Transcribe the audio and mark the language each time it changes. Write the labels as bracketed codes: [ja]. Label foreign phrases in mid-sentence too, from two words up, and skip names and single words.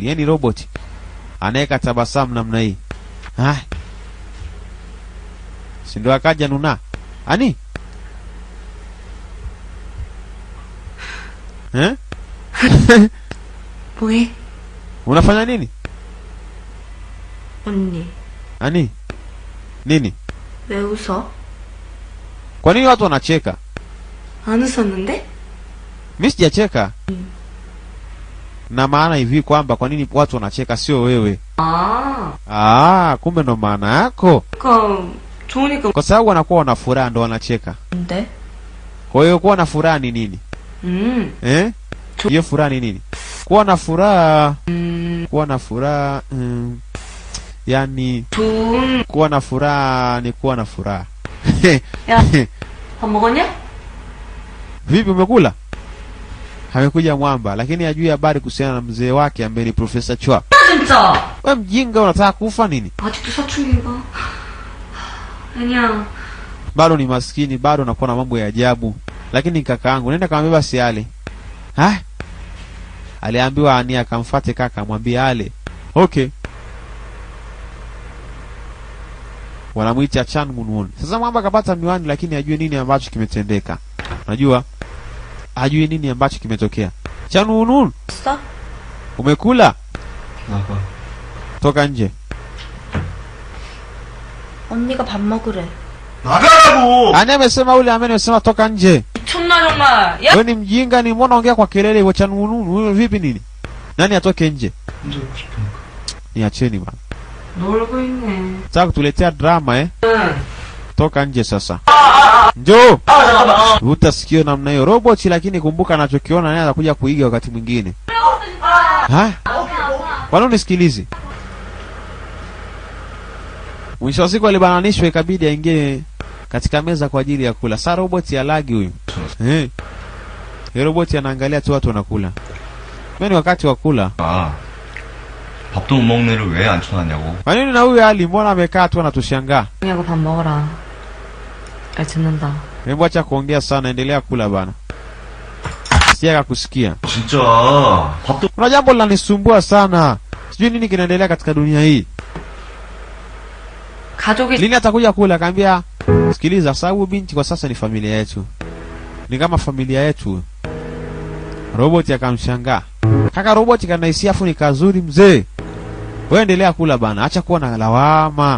[sw] Yaani robot anaweka tabasamu namna hii. Si ndio akaja Nuna. Ani? [ko] 뭐해? [sw] Unafanya nini? [ko] 언니. [sw] Ani? Nini? [ko] 왜 웃어? [sw] Kwa nini watu wanacheka? [ko] 안 웃었는데? [sw] Mimi sijacheka. Na maana hivi kwamba kwa nini watu wanacheka sio wewe. Kumbe ndo maana yako. [ko] 좋으니까. [sw] Kwa sababu wanakuwa wana furaha ndo wanacheka. [ko] 근데? [sw] Kwa hiyo kuwa na furaha ni nini? Hiyo furaha ni nini? Kuwa na furaha. Kuwa na furaha. Yani kuwa na furaha ni kuwa na furaha. Ya, [ko] 밥 먹었냐? [sw] Vipi umekula? Amekuja mwamba lakini hajui habari kuhusiana na mzee wake ambaye ni Profesa Chua. [ko] 진짜. [sw] Wewe mjinga unataka kufa nini? [ko] 아직도 사춘기인가? 아니야. [sw] Bado ni maskini, bado anakuwa na mambo ya ajabu. Lakini kakaangu nenda kamwambia si ale. Aliambiwa Ania akamfuate kaka amwambie ale. Okay. Wanamuita Chan Munwon. Sasa mwamba kapata miwani lakini hajui nini ambacho kimetendeka. Unajua? Hajui nini ambacho kimetokea. Chan Munwon. Stop. Umekula? [ko] 나가. [sw] Toka nje. [ko] 언니가 밥 먹으래. 나가라고! [sw] Ania amesema ule amesema toka nje. [ko] 미쳤나 정말. 야. [sw] Wewe ni mjinga ni mbona ongea kwa kelele hivyo Chan Munwon? Wewe vipi nini? Nani atoke nje? [ko] 혼자 오고 싶으니까. [sw] Niacheni bana. [ko] 놀고 있네. [sw] Sasa kutuletea drama Toka nje sasa. Njoo. Vuta sikio namna hiyo robot lakini kumbuka anachokiona naye atakuja kuiga wakati mwingine. Wala unisikilize. Mwisho wa siku alibananishwa ikabidi aingie katika meza kwa ajili ya kula. Sasa robot ya lagi huyu. Robot anaangalia tu watu wanakula. Mimi wakati wa kula. [ko] 밥도 못 먹는 애를 왜 앉혀놨냐고. [sw] Kwa nini na huyu Ali mbona amekaa tu anatushangaa? [ko] 언니하고 밥 먹어라. 잘 듣는다. [sw] Hebu acha kuongea sana, endelea kula bana. Siaka kusikia. [ko] 진짜 밥도. [sw] Kuna jambo linanisumbua sana. Sijui nini kinaendelea katika dunia hii. [ko] 가족이 [sw] Lini atakuja kula? Akaambia, sikiliza, sababu binti kwa sasa ni familia yetu. Ni kama familia yetu. Robot akamshangaa. Kaka robot kanahisia afu ni kazuri mzee. Wewe endelea kula bana, acha kuwa na lawama.